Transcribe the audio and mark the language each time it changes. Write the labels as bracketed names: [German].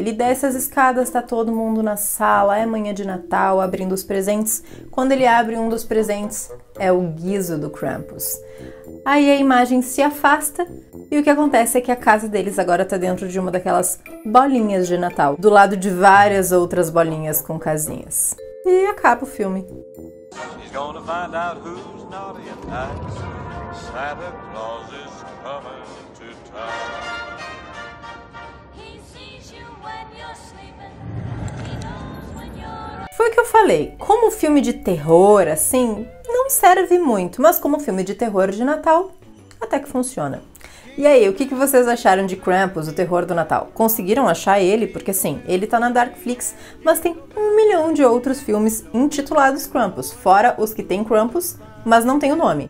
[Portuguese] Ele desce as escadas, tá todo mundo na sala, é manhã de Natal, abrindo os presentes. Quando ele abre um dos presentes, é o guizo do Krampus. Aí a imagem se afasta e o que acontece é que a casa deles agora tá dentro de uma daquelas bolinhas de Natal, do lado de várias outras bolinhas com casinhas. E acaba o filme. [English] He's gonna find out who's naughty and nice. Santa Claus is coming to town. He sees you when you're sleeping. He knows when you're... [Portuguese] Foi o que eu falei. Como filme de terror, assim, não serve muito, mas como filme de terror de Natal, até que funciona. E aí, o que vocês acharam de Krampus, o terror do Natal? Conseguiram achar ele? Porque sim, ele tá na Darkflix, mas tem 1 milhão de outros filmes intitulados Krampus, fora os que tem Krampus, mas não tem o nome.